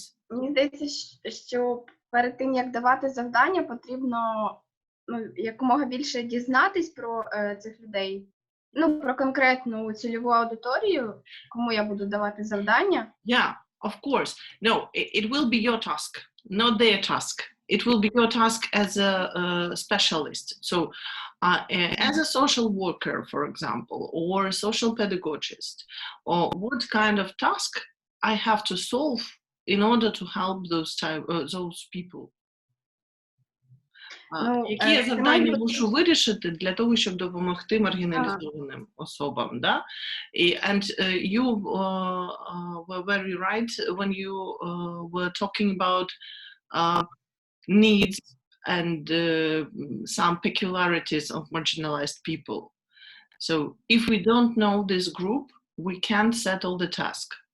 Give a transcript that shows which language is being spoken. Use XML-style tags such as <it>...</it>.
<uk>мені здається, що перед тим, як давати завдання, потрібно якомога більше дізнатись про цих людей, про конкретну цільову аудиторію, кому я буду давати завдання.</uk> <en>Yeah, of course. No, it will be your task, not their task. It will be your task as a specialist. So as a social worker, for example, or a social pedagogist, or what kind of task I have to solve in order to help those people.</en> <uk>Які я завдання мушу вирішити для того, щоб допомогти маргіналізованим особам, да?</uk> <en>And you were very right when you were talking about needs and some peculiarities of marginalized people. So if we don't know this group, we can't settle the task.</en>